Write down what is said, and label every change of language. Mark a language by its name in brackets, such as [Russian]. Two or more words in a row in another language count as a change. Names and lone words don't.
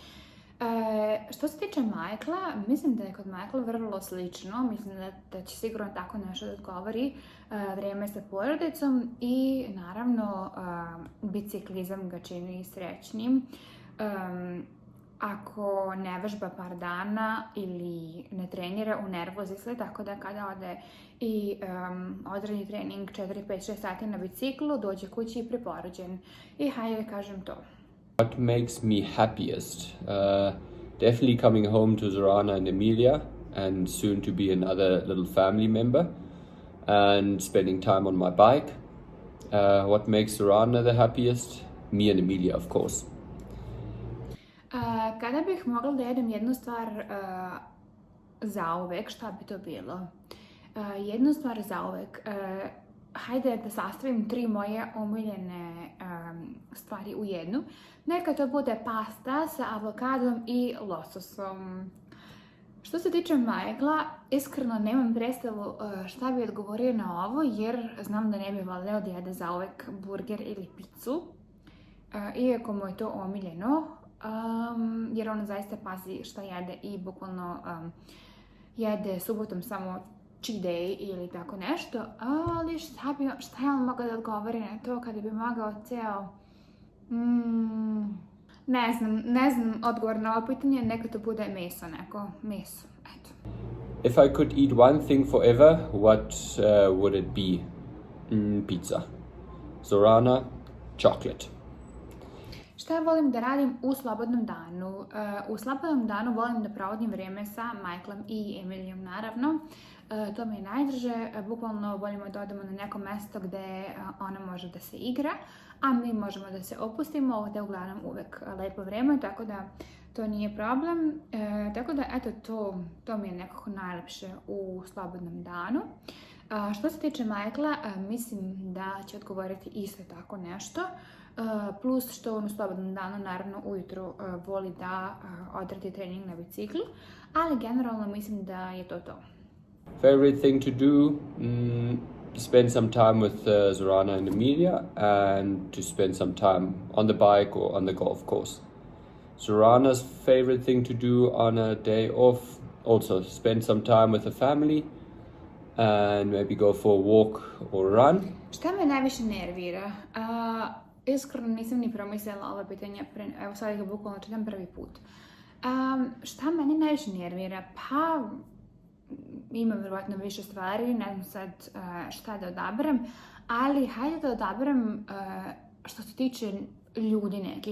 [Serbian] Što se tiče Michaela, mislim da je kod Michaela vrlo slično, mislim da će sigurno tako nešto da odgovori vrijeme sa porodicom i naravno biciklizam ga čini srećnim. Ako ne vežba par dana ili ne trenira, unervozi se, tako da kada ode i odradi trening 4, 5, 6 sati na biciklu, dođe kući i preporođen. I hajde da kažem to. [English] What makes me happiest? Definitely coming home to Zorana and Emilia, and soon to be another little family member, and spending time on my bike. What makes Zorana the happiest? Me and Emilia, of course. [Serbian] Kada bih mogla da jedem jednu stvar zauvek, šta bi to bilo? Jednu stvar zauvek. Hajde da sastavim 3 moje omiljene stvari u jednu. Neka to bude pasta sa avokadom i lososom. Što se tiče Michaela, iskreno nemam predstavu šta bi odgovorio na ovo, jer znam da ne bi voleo da jede zauvek burger ili pizzu. Iako mu je to omiljeno, jer on zaista pazi šta jede i bukvalno jede subotom samo [English] cheat day [Serbian] ili tako nešto, ali šta je on mogao da odgovori na to kada bi mogao ceo... Ne znam odgovor na ovo pitanje, neka to bude meso, meso, eto. [English] If I could eat one thing forever, what would it be? Pizza. Zorana, chocolate. [Serbian] Šta volim da radim u slobodnom danu? U slobodnom danu volim da provodim vrijeme sa Michaelom i Emilijom, naravno. To mi je najdraže, bukvalno volimo da odemo na neko mjesto gdje ona može da se igra, a mi možemo da se opustimo, ovdje je uglavnom uvek lepo vrijeme, tako da to nije problem. Tako da, eto, to mi je nekako najlepše u slobodnom danu. Što se tiče Michaela, mislim da će odgovoriti isto tako nešto. Plus što on u slobodnom danu, naravno, ujutro voli da odradi trening na biciklu, ali generalno mislim da je to to. [English] Favorite thing to do? Spend some time with Zorana and Emilia, and to spend some time on the bike or on the golf course. Zorana's favorite thing to do on a day off, also spend some time with the family, and maybe go for a walk or run. [Serbian] Šta me najviše nervira? Iskreno nisam ni promislila ova pitanja, evo sad ga bukvalno čitam prvi put. Šta meni najviše nervira? Pa, ima vjerojatno više stvari, ne znam sad šta da odaberem, ali hajde da odaberem što se tiče ljudi nekih.